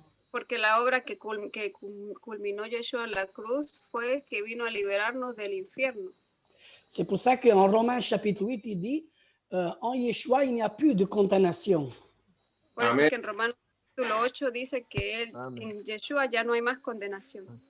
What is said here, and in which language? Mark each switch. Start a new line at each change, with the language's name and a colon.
Spanish: Porque la obra que culminó Yeshua en la cruz fue que vino a liberarnos del infierno.
French: C'est pour ça qu'en Romains chapitre 8, il dit, en Yeshua, il n'y a plus de condamnation.
Spanish: Por eso es que en Romanos capítulo 8 dice que en Yeshua ya no hay más condenación.